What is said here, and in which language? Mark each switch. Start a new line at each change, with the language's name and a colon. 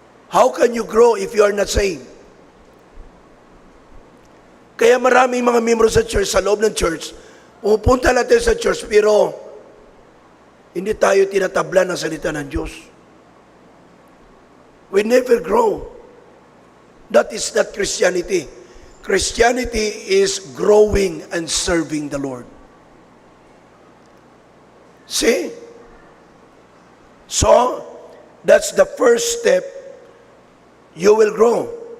English: How can you grow if you are not saved?
Filipino: Kaya maraming mga membro sa church, sa loob ng church, pupunta natin sa church, pero hindi tayo tinatablan ng salita ng Diyos.
English: We never grow. That is not Christianity. Christianity is growing and serving the Lord. See? So, that's the first step. You will grow.